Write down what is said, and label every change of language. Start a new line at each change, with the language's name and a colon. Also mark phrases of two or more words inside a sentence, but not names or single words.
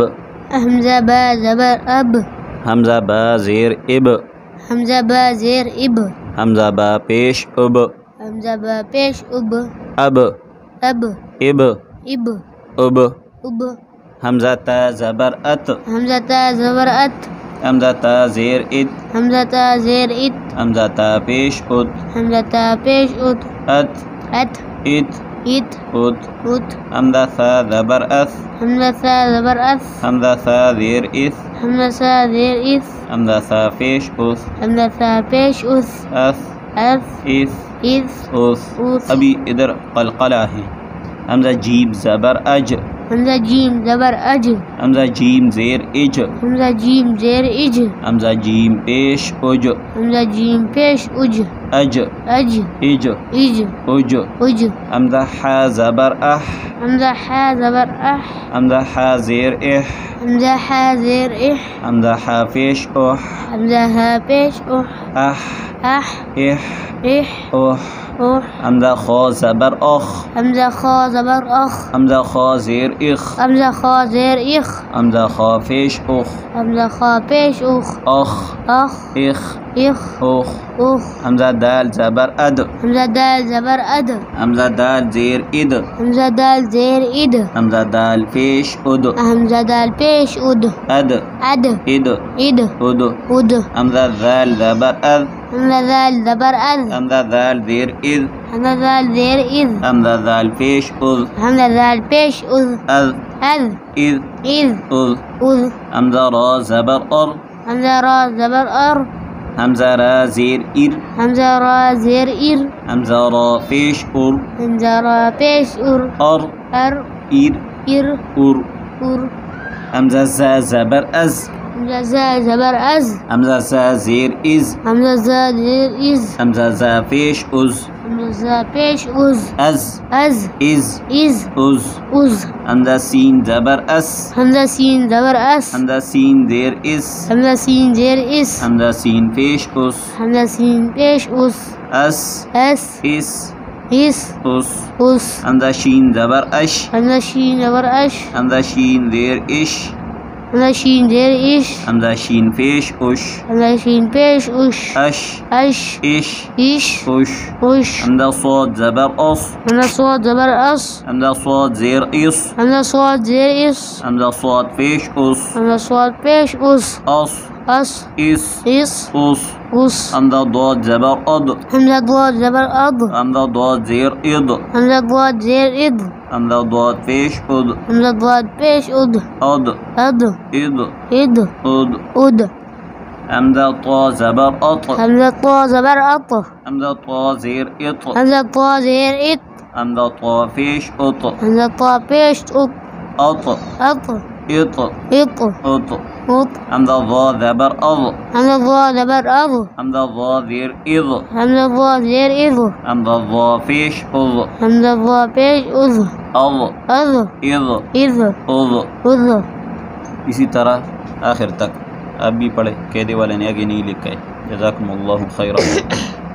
Urdu: حمزہ با زبر اب، حمزہ با زیر اب، حمزہ با زیر اب، حمزہ با پیش اب، حمزہ با پیش اب، اب اب اب اب اب، اب، حمزہ تا زبر ات، حمزہ تا زبر ات، حمزہ تا زیر ات، حمزہ تا زیر ات، حمزہ تا پیش ات، حمزہ تا پیش ات، ات ات ات ات ات، ات، حمزہ سا زبر اس، حمزہ سا زبر اس، حمزہ سا زیر اس، حمزہ سا زیر اس، حمزہ سا پیش اس، حمزہ سا پیش اس، اس اس اس اس اس۔ اس، ابھی ادھر قلقلہ ہے۔ حمزہ جیم زبر اج، حمزہ جیم زبر اج، حمزہ جیم زیر اج، حمزہ جیم زیر اج، حمزہ جیم پیش اج، حمزہ جیم پیش اج، اج اج اج اج اج۔ اج، حمزہ حا زبر اح، حمزہ حا زبر اح، حمزہ حا زیر اح، حمزہ حا زیر اح، حمزہ حا پیش اح، حمزہ ہا پیش اح، اح اح اح اح اح۔ اح، حمزہ خا زبر اخ، حمزہ خا زبر اخ، حمزہ خا زیر اخ، حمزہ خا زیر اخ، حمزہ خا پیش اخ، حمزہ خا پیش اخ، اخ اخ اخ اخ اخ۔ اخ، حمزہ دال زبر اد، حمزہ دال زبر اد، حمزہ دال زیر اد، حمزہ دال زیر اد، حمزہ دال پیش اد، حمزہ دال پیش اد، اد اد اد اد اد۔ اد، حمزہ ذال زبر اد، حمزہ دال زبر اد، حمزہ ذال زیر اد، حمزہ دال زیر اد، حمزہ ذال پیش از، حمزہ دال پیش از، از از از از از۔ از، حمزہ را زبر ار، حمزہ را زبر ار، حمزہ را زیر ار، حمزہ را زیر ار، حمزہ را پیش ار، حمزہ را پیش ار، ار ار ار ار ار۔ ار، حمزہ زا زبر از، حمزہ زا زبر از، حمزہ زا زیر از، حمزہ زا زیر از، حمزہ زا پیش از، حمزہ زا پیش از، از از از از از۔ از، حمزہ سین زبر اس، حمزہ سین زبر اس، حمزہ سین زیر اس، حمزہ سین زیر اس، حمزہ سین پیش اس، حمزہ سین پیش اس، اس اس اس اس اس۔ اس، حمزہ شین زبر اش، حمزہ شین زبر اش، حمزہ شین زیر اش، حمزہ شین زیر اش، حمزہ شین پیش اش، حمزہ شین پیش اش، اش اش اش اش اش۔ اش، حمزہ صاد زبر اس، حمزہ صاد زبر اس، حمزہ صاد زیر اس، حمزہ صاد زیر اس، حمزہ صاد پیش اس، حمزہ صاد پیش اس، اس اس اس اس اس۔ اس، حمزہ ضاد زبر اد، حمزہ ضاد زبر اد، حمزہ ضاد زیر اد، حمزہ ضاد زیر اد، حمزہ ضاد پیش اد، حمزہ ضاد پیش اد، اد اد اد اد اد۔ اد، حمزہ طا زبر اط، حمزہ طا زبر اط، حمزہ طا زیر اط، حمزہ طا زیر ات، حمزہ طا پیش اط، حمزہ طا پیش ات، اط اط اط اط اط حمزہ ضا زبر اض حمزہ ضا زبر اض حمزہ ضا زیر اض حمزہ ضا زیر اض حمزہ ضا پیش اض حمزہ ضا پیش اض اض اض اض اض اض اض. اسی طرح آخر تک آپ بھی پڑھے، قیدی والے نے آگے نہیں لکھا ہے.
Arabic: جزاکم اللہ خیرا.